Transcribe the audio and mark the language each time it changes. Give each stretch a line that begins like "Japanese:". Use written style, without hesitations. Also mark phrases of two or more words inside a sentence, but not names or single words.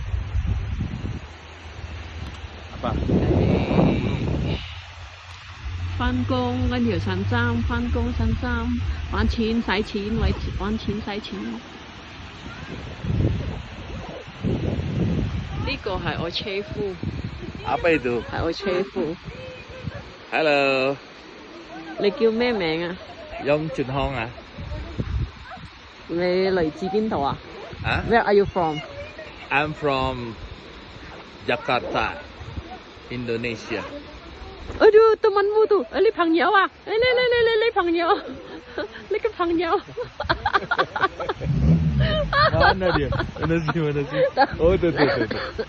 Cantonese: 阿爸，返工跟住散心，返工散心，玩錢使錢，玩錢使錢。呢個係我車夫，
Indonesian: apa itu?
Cantonese: 係我車夫。
Indonesian: Halo,
Cantonese: 你叫咩名啊？ Yong Chun Hong à? 你嚟自邊度啊 Hả?
English: ？Where are you from？ I'm from Jakarta, Indonesia.
Indonesian: Aduh, temanmu tuh, ini
Cantonese: 朋友啊，你朋友，你個朋友。
Indonesian: Mana dia? Mana sih? Oh, tuh.